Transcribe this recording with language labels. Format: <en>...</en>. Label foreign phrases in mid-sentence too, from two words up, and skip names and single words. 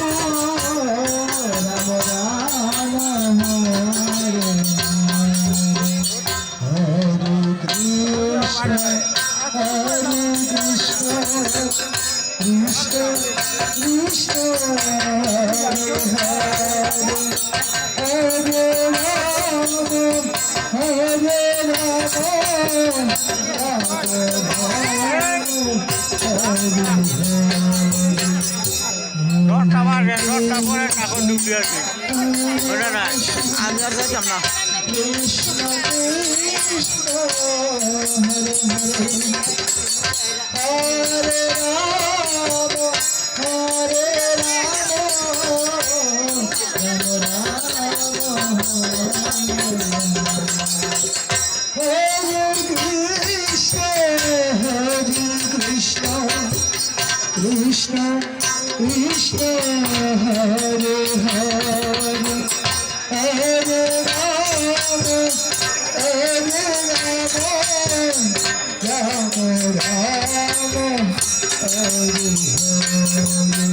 <sa>Rama Rama Hare Hare Krishna Krishna Krishna Krishna Hare Hare Hare Rama Hare Rama</sa> <bn>রথটা বাজে রথটা পরে কাকর ডুবি আছে ওটা না আমি আর যাইতাম না</bn> <sa>Krishna Krishna Hare Rama Hare Rama Rama Rama Hare Krishna Krishna Krishna Hare Hare Hare Rama Hare Rama Rama Rama Hare Hare</sa>